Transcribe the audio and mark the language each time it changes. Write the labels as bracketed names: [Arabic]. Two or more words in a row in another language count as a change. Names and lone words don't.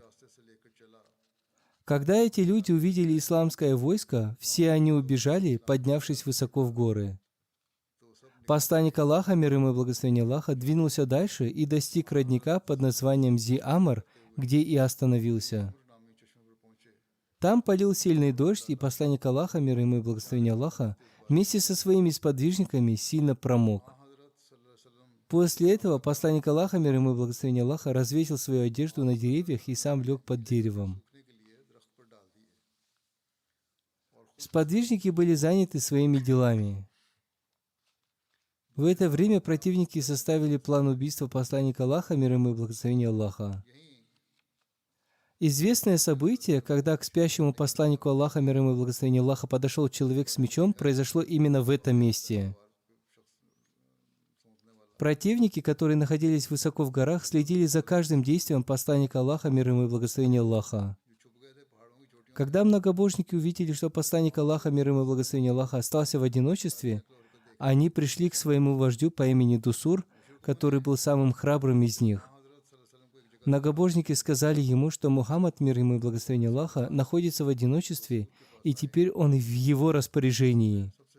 [Urdu] راستے سے لے کر چلا [Russian] Когда эти люди увидели исламское войско, все они убежали, поднявшись высоко в горы. Посланник Аллаха, мир ему и благословение Аллаха, двинулся дальше и достиг родника под названием Зи-Амр, где и остановился. [Urdu] نامی چشمے پر پہنچے [Russian] Там полил сильный дождь, и посланник Аллаха, мир ему и благословение Аллаха, вместе со своими сподвижниками сильно промок. [Urdu] حضرت صلی اللہ علیہ وسلم [Russian] После этого посланник Аллаха, мир ему и благословение Аллаха, развесил свою одежду на деревьях и сам лег под деревом. [Urdu] سوکھنے کے لیے درخت پر ڈال دیے [Russian] Сподвижники были заняты своими делами. В это время противники составили план убийства посланника Аллаха, мир ему и благословение Аллаха. Известное событие, когда к спящему посланнику Аллаха, мир ему и благословение Аллаха, подошел человек с мечом, произошло именно в этом месте. Противники, которые находились высоко в горах, следили за каждым действием посланника Аллаха, мир ему и благословение Аллаха. [Urdu] جو چھپ گئے تھے پہاڑوں کی چوٹیوں [Russian] Когда многобожники увидели, что посланник Аллаха, мир ему и благословение Аллаха, остался в одиночестве, они пришли к своему вождю по имени Дусур, который был самым храбрым из них. Многобожники сказали ему, что Мухаммад, мир ему и благословение Аллаха, находится в одиночестве, и теперь он в его распоряжении.